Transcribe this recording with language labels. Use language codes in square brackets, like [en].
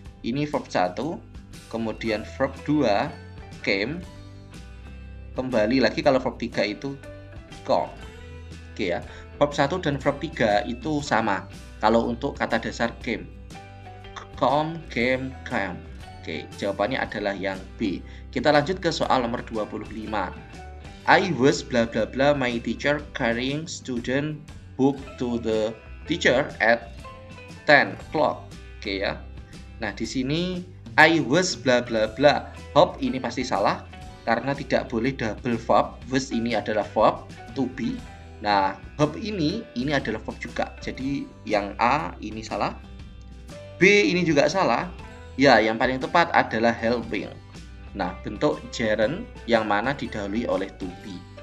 [id] Ini verb 1, kemudian verb 2 came, kembali lagi kalau verb 3 itu come. Oke ya. Verb 1 dan verb 3 itu sama. Kalau untuk kata dasar came. [en] Come, came, came. [id] Oke, jawabannya adalah yang B. Kita lanjut ke soal nomor 25. [en] I was bla bla bla my teacher carrying student book to the teacher at 10 o'clock. [id] Oke ya. Nah, di sini [en] I was bla bla bla. [id] Hope ini pasti salah karena tidak boleh double verb. Was ini adalah verb to be. Nah, hope ini adalah verb juga. Jadi yang A ini salah. B ini juga salah. Ya, yang paling tepat adalah helping. Nah, bentuk gerund yang mana didahului oleh to be.